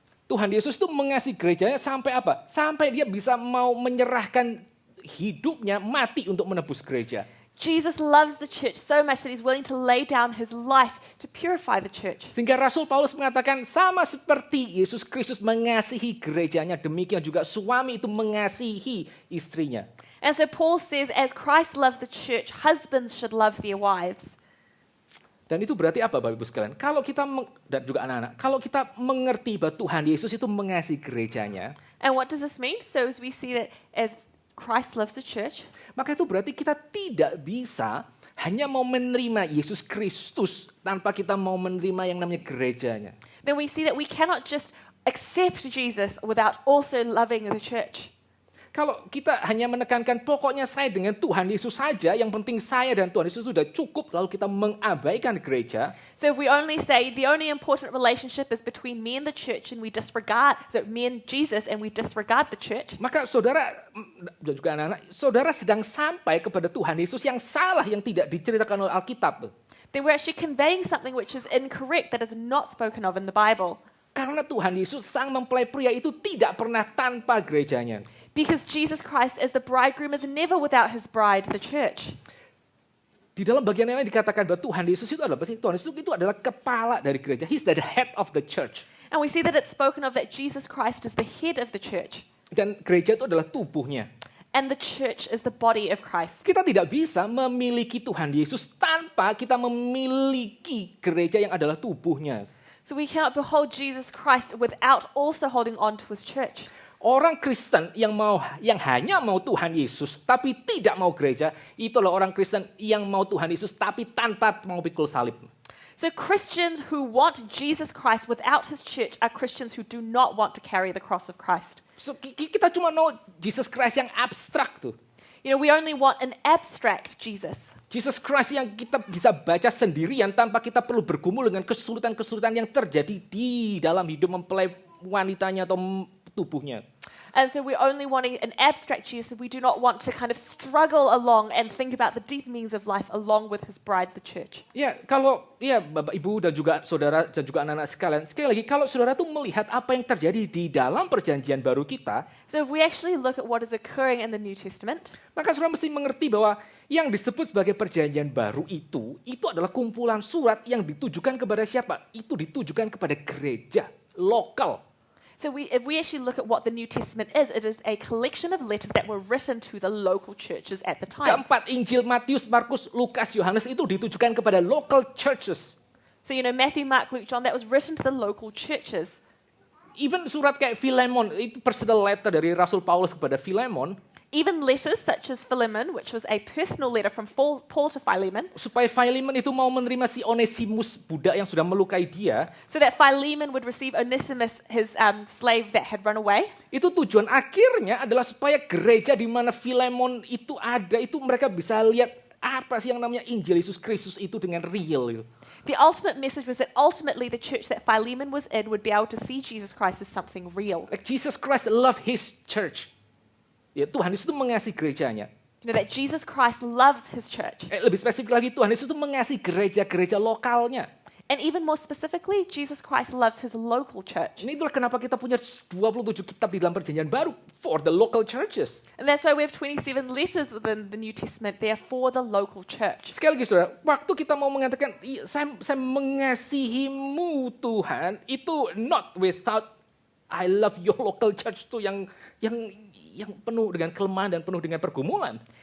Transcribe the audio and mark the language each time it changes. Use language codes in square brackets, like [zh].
[id] Tuhan Yesus itu mengasihi gerejanya sampai apa? Sampai dia bisa mau menyerahkan hidupnya mati untuk menebus gereja. [en] Jesus loves the church so much that he's willing to lay down his life to purify the church. [id] Sehingga Rasul Paulus mengatakan sama seperti Yesus Kristus mengasihi gerejanya, demikian juga suami itu mengasihi istrinya. [en] And so Paul says, as Christ loved the church, husbands should love their wives. [id] Dan itu berarti apa Bapak Ibu sekalian? Kalau kita, dan juga anak-anak, kalau kita mengerti bahwa Tuhan Yesus itu mengasihi gerejanya. [en] And what does this mean? So as we see that as Christ loves the church, [id] maka itu berarti kita tidak bisa hanya mau menerima Yesus Kristus tanpa kita mau menerima yang namanya gerejanya. [en] Then we see that we cannot just accept Jesus without also loving the church. [id] Kalau kita hanya menekankan pokoknya saya dengan Tuhan Yesus saja, yang penting saya dan Tuhan Yesus sudah cukup, lalu kita mengabaikan gereja. [en] So if we only say the only important relationship is between me and the church and we disregard me and Jesus and we disregard the church. [id] Maka saudara dan juga anak-anak, saudara sedang sampai kepada Tuhan Yesus yang salah, yang tidak diceritakan oleh Alkitab. [en] Then we're actually conveying something which is incorrect, that is not spoken of in the Bible. [id] Karena Tuhan Yesus sang mempelai pria itu tidak pernah tanpa gerejanya. [en] Because Jesus Christ as the bridegroom is never without his bride, the church. [id] Di dalam bagian yang lain dikatakan bahwa Tuhan Yesus itu adalah apa sih? Tuhan Yesus itu adalah kepala dari gereja. [en] He's the head of the church. And we see that it's spoken of that Jesus Christ is the head of the church. [id] Dan gereja itu adalah tubuhnya. [en] And the church is the body of Christ. [id] Kita tidak bisa memiliki Tuhan Yesus tanpa kita memiliki gereja yang adalah tubuhnya. [en] So we cannot behold Jesus Christ without also holding on to his church. [id] Orang Kristen yang hanya mau Tuhan Yesus tapi tidak mau gereja, itulah orang Kristen yang mau Tuhan Yesus tapi tanpa mau pikul salib. [en] So Christians who want Jesus Christ without his church are Christians who do not want to carry the cross of Christ. [id] So, kita cuma mau Jesus Christ yang abstrak tuh. [en] You know, we only want an abstract Jesus. [id] Jesus Christ yang kita bisa baca sendirian tanpa kita perlu bergumul dengan kesulitan-kesulitan yang terjadi di dalam hidup mempelai wanitanya atau tubuhnya. [en] And so we're only wanting an abstract Jesus. We do not want to kind of struggle along and think about the deep meanings of life along with his bride, the church. [id] Ya, kalau Bapak Ibu dan juga saudara dan juga anak-anak sekalian, sekali lagi kalau saudara tuh melihat apa yang terjadi di dalam perjanjian baru kita, [en] so if we actually look at what is occurring in the New Testament, [id] maka saudara mesti mengerti bahwa yang disebut sebagai perjanjian baru itu adalah kumpulan surat yang ditujukan kepada siapa? Itu ditujukan kepada gereja lokal. [en] So if we actually look at what the New Testament is, it is a collection of letters that were written to the local churches at the time. [id] Keempat Injil Matius, Markus, Lukas, Yohanes itu ditujukan kepada [en] local churches. So you know Matthew, Mark, Luke, John, that was written to the local churches. [id] Even surat kayak Philemon, itu [en] personal letter [id] dari Rasul Paulus kepada Philemon. [en] Even letters such as Philemon, which was a personal letter from Paul to Philemon. [id] Supaya Philemon itu mau menerima si Onesimus budak yang sudah melukai dia. [en] So that Philemon would receive Onesimus, his slave that had run away. [id] Itu tujuan akhirnya adalah supaya gereja di mana Philemon itu ada, itu mereka bisa lihat apa sih yang namanya Injil Yesus Kristus itu dengan real. [en] The ultimate message was that ultimately the church that Philemon was in would be able to see Jesus Christ as something real. Like Jesus Christ loved his church. [id] Ya, Tuhan Yesus itu mengasihi gerejanya. [en] You know that Jesus Christ loves his church. [id] Lebih spesifik lagi, Tuhan Yesus itu mengasihi gereja-gereja lokalnya. [en] And even more specifically, Jesus Christ loves his local church. [id] Ini itulah kenapa kita punya 27 kitab di dalam perjanjian baru [en] for the local churches. And that's why we have 27 letters within the New Testament. They are for the local church. [id] Sekali lagi saudara, waktu kita mau mengatakan saya mengasihimu Tuhan, itu [en] not without I love your local church [id] tuh yang penuh dengan kelemahan dan penuh dengan pergumulan.